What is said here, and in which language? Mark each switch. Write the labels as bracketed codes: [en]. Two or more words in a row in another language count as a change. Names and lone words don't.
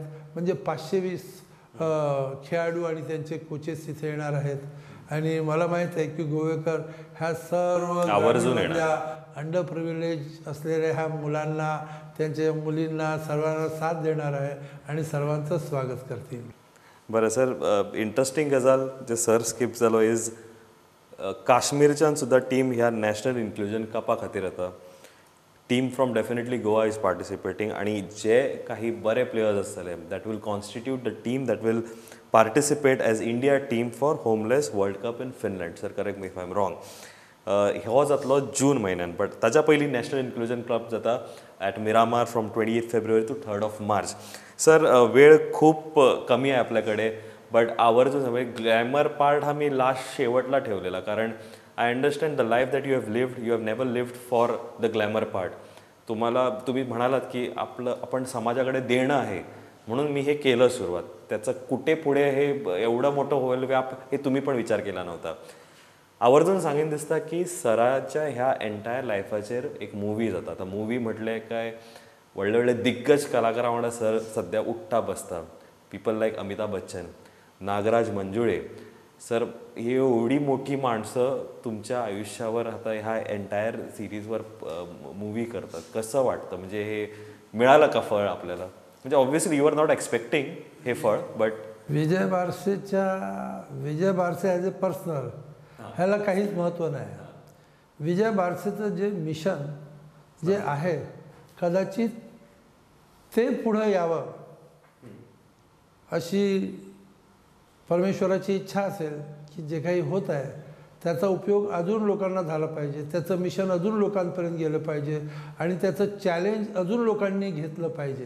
[mr] म्हणजे 520 खेळाडू आणि त्यांचे कोचेस इथे येणार आहेत. आणि मला माहीत आहे की गोवेकर ह्या सर्व [en] under privilege [mr] असलेल्या ह्या मुलांना, त्यांच्या मुलींना, सर्वांना साथ देणार आहे आणि सर्वांचं स्वागत करतील. बरं सर, [kok] इंटरेस्टिंग गजाल जे सर स्किप जालो इज काश्मीरच्यान सुद्धा टीम ह्या नॅशनल इन्क्लुजन कपा खातीर येता. [en] team from definitely Goa is participating [kok] आणि जे काही बरे प्लेयर्स आसतले [en] that will constitute the team that will participate as India team for Homeless World Cup in Finland. sir correct me if I am wrong. [kok] हो जातलो जून म्हयन्यान, बट ताच्या पयलीं नॅशनल इन्क्लुजन क्लब जाता [en] at Miramar from 28 February to 3 March. [mr] सर वेळ खूप कमी आहे आपल्याकडे, बट आवर्जून सगळे [en] glamour part [mr] हा मी लास्ट शेवटला ठेवलेला, कारण [en] I understand the life that you have never lived for the glamour part. [mr] तुम्ही म्हणालात की आपण समाजाकडे देणं आहे म्हणून मी हे केलं सुरुवात. त्याचं कुठे पुढे हे एवढं मोठं होईल व्याप हे तुम्ही पण विचार केला नव्हता. [kok] आवर्जून सांगेन दिसता की सराच्या ह्या एंटायर लायफाचेर एक मुवी जाता. आता मुवी म्हटले काय व्हडले व्हडले दिग्गज कलाकारां वांगडा सर सध्या उठ्ठा बसता. [en] पीपल लायक अमिताभ बच्चन, नागराज मंजुळे. [mr] सर ही एवढी मोठी माणसं तुमच्या आयुष्यावर आता ह्या एंटायर सिरीजवर मूवी करतात. कसं वाटतं, म्हणजे हे मिळालं का फळ आपल्याला? [en] म्हणजे obviously you are not expecting [mr] हे फळ, [en] बट [mr] विजय बारसे [en] as a personal [mr] ह्याला काहीच महत्त्व नाही. विजय बारसेचं जे मिशन जे आहे कदाचित ते पुढं यावं अशी परमेश्वराची इच्छा असेल की जे काही होत आहे त्याचा उपयोग अजून लोकांना झाला पाहिजे, त्याचं मिशन अजून लोकांपर्यंत गेलं पाहिजे आणि त्याचं चॅलेंज अजून लोकांनी घेतलं पाहिजे.